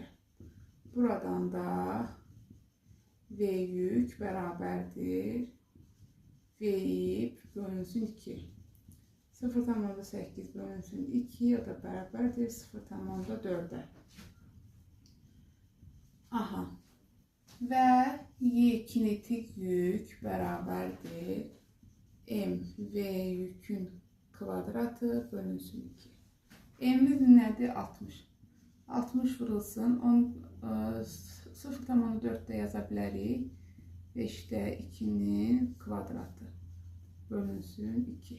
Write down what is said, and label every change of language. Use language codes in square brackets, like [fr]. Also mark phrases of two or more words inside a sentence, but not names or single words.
[az] Buradan da V yük beraberdir V ip bölünsün 2. 0,8 bölünsün 2, o da beraberdir 0,4'e. [tr] Aha. Ve Y kinetik yük beraberdir M V yükün kvadratı bölünsün 2. M'imiz nedir? 60. [az] 60 vurulsun. 0,4'də yaza bilərik. 5'də 2'nin kvadratı bölünsün 2.